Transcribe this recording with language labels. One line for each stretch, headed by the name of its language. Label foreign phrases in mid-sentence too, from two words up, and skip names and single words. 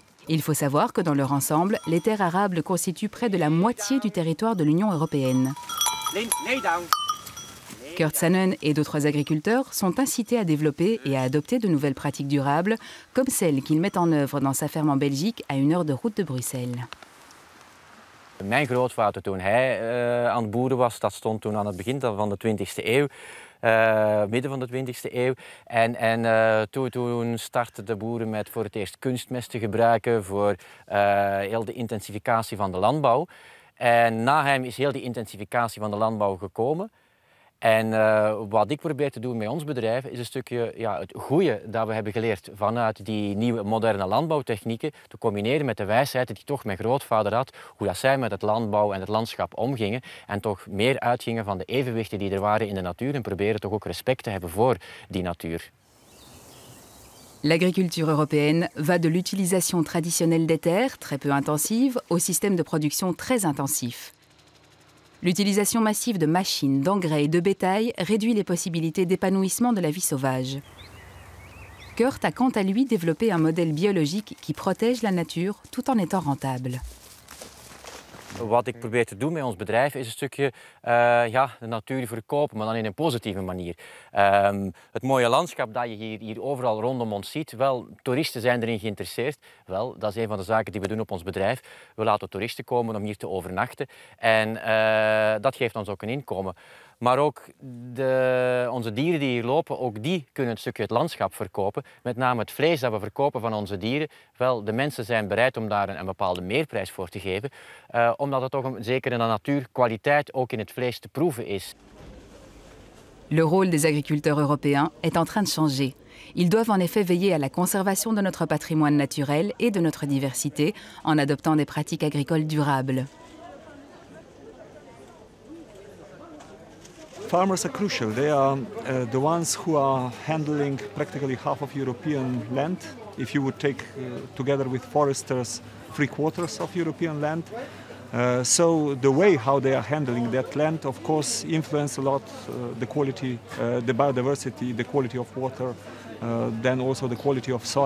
French: Il faut savoir que dans leur ensemble, les terres arables constituent près de la moitié du territoire de l'Union européenne. Kurt Sannen et d'autres agriculteurs sont incités à développer et à adopter de nouvelles pratiques durables, comme celles qu'il met en œuvre dans sa ferme en Belgique à 1 heure de route de Bruxelles.
Dutch: Mijn grootvader, toen hij aan het boeren was, dat stond toen aan het begin van de 20e eeuw. Midden van de 20e eeuw. Toen startten de boeren met voor het eerst kunstmest te gebruiken voor heel de intensificatie van de landbouw. En na hem is heel die intensificatie van de landbouw gekomen. En wat ik probeer te doen met ons bedrijf is een stukje het goede dat we hebben geleerd vanuit die nieuwe moderne landbouwtechnieken te combineren met de wijsheid die toch mijn grootvader had, hoe dat zij met het landbouw en het landschap omgingen en toch meer uitgingen van de evenwichten die er waren in de natuur en proberen toch ook respect te hebben voor die natuur.
French: L'agriculture européenne va de l'utilisation traditionnelle des terres, très peu intensive, au système de production très intensif. L'utilisation massive de machines, d'engrais et de bétail réduit les possibilités d'épanouissement de la vie sauvage. Kurt a quant à lui développé un modèle biologique qui protège la nature tout en étant rentable.
Dutch: Wat ik probeer te doen met ons bedrijf is een stukje de natuur verkopen, maar dan in een positieve manier. Het mooie landschap dat je hier overal rondom ons ziet, wel, toeristen zijn erin geïnteresseerd. Wel, dat is een van de zaken die we doen op ons bedrijf. We laten toeristen komen om hier te overnachten en dat geeft ons ook een inkomen. Maar ook onze dieren die hier lopen, ook die kunnen een stukje het landschap verkopen. Met name het vlees dat we verkopen van onze dieren. Wel, de mensen zijn bereid om daar een bepaalde meerprijs voor te geven. Omdat het toch zeker in de natuurkwaliteit ook in het vlees te proeven is.
French: Le rôle des agriculteurs européens est en train de changer. Ils doivent en effet veiller à la conservation de notre patrimoine naturel et de notre diversité en adoptant des pratiques agricoles durables.
English: Farmers are crucial. They are the ones who are handling practically half of European land. If you would take together with foresters 3/4 of European land. So the way how they are handling that land, of course, influence a lot the quality, the biodiversity, the quality of water, then also the quality of soil.